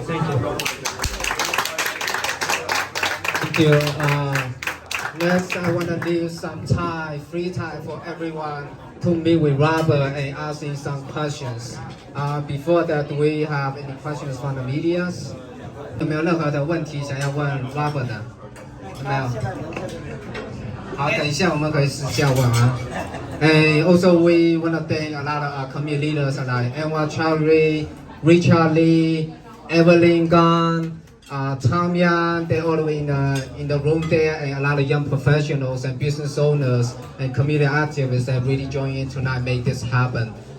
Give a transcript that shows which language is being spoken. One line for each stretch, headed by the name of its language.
English: Thank you. Thank you. Next, I want to leave some time, free time for everyone to meet with Robert and asking some questions. Before that, do we have any questions from the media?
Chinese: 有没有任何的问题想要问 Robert 的？有没有？好，等一下我们可以私下问啊。
English: And also we want to thank a lot of community leaders like Emma Chowdhury, Richard Lee, Evelyn Gunn, Tom Yang, they're all the way in the room there, and a lot of young professionals and business owners and community activists that really join in tonight make this happen.